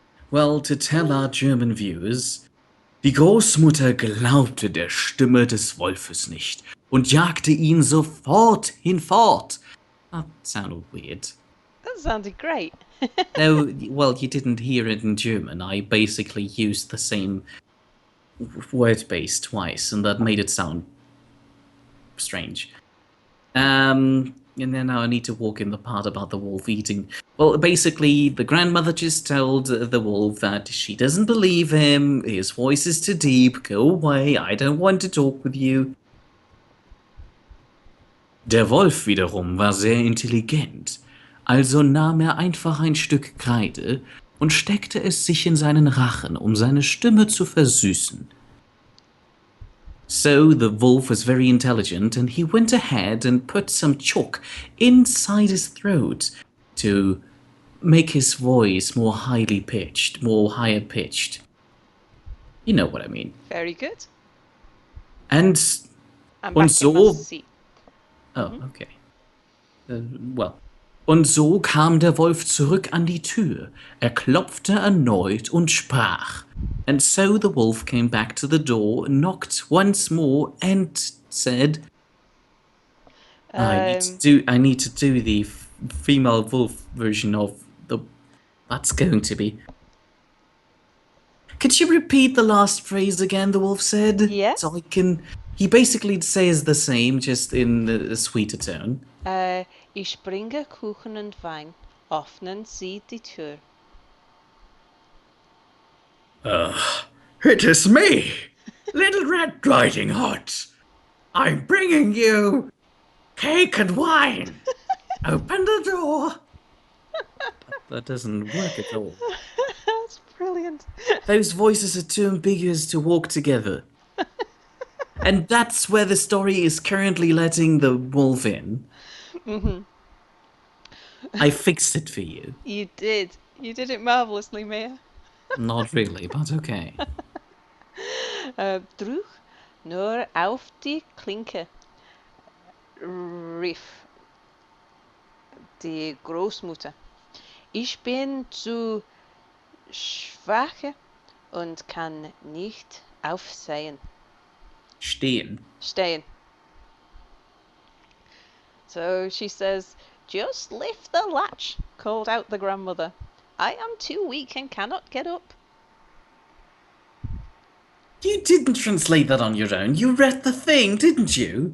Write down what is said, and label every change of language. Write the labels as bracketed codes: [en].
[en] Well, to tell our German viewers, [de] die Großmutter glaubte der Stimme des Wolfes nicht und jagte ihn sofort hinfort. [en] That sounded weird. That sounded great. No, well, you didn't hear it in German. I basically used the same word base twice, and that made it sound strange. And then now I need to walk in the part about the wolf eating. Well, basically, the grandmother just told the wolf that she doesn't believe him, his voice is too deep, go away, I don't want to talk with you. Der Wolf wiederum war sehr intelligent, also nahm er einfach ein Stück Kreide und steckte es sich in seinen Rachen, um seine Stimme zu versüßen. So the wolf was very intelligent, and he went ahead and put some chalk inside his throat to make his voice more highly pitched, more higher pitched. You know what I mean. Very good. And I'm [de] und [en] back in my so. seat. Oh, okay. Well. [de] Und so kam der Wolf zurück an die Tür. Er klopfte erneut und sprach. [en] And so the wolf came back to the door, knocked once more, and said, I need to do the female wolf version of the. That's going to be. Could you repeat the last phrase again? The wolf said. Yeah. So I can. He basically says the same, just in a sweeter tone. [de] Ich bringe Kuchen und Wein. Öffnen Sie die Tür. [en] It is me, Little Red Riding Hood. I'm bringing you cake and wine. Open the door. That doesn't work at all. That's brilliant. Those voices are too ambiguous to walk together. And that's where the story is currently letting the wolf in. Mm-hmm. I fixed it for you. You did. You did it marvelously, Mia. Not really, but okay. [de] Druk nur auf die Klinke, rief die Großmutter. Ich bin zu schwach und kann nicht aufsehen. Stehen. [en] So she says, just lift the latch, called out the grandmother. I am too weak and cannot get up. You didn't translate that on your own. You read the thing, didn't you?